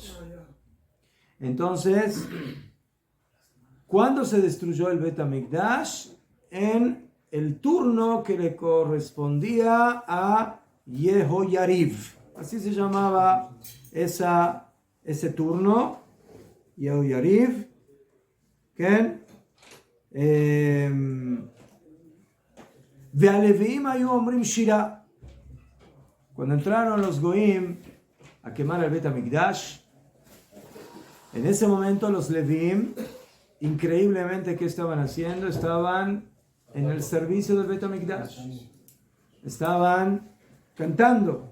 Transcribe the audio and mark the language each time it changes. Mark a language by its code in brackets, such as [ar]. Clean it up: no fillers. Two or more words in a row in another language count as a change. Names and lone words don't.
[es] Entonces, ¿cuándo se destruyó el Bet HaMikdash? En el turno que le correspondía a Yehoyarib. Así se llamaba ese turno, Yehoyarib. ¿Qué? [he] והלויים היו אומרים שירה. [es] Cuando entraron los Goim a quemar el Bet HaMikdash, en ese momento los Levim, increíblemente, ¿qué estaban haciendo? Estaban en el servicio del Bet HaMikdash. Estaban cantando.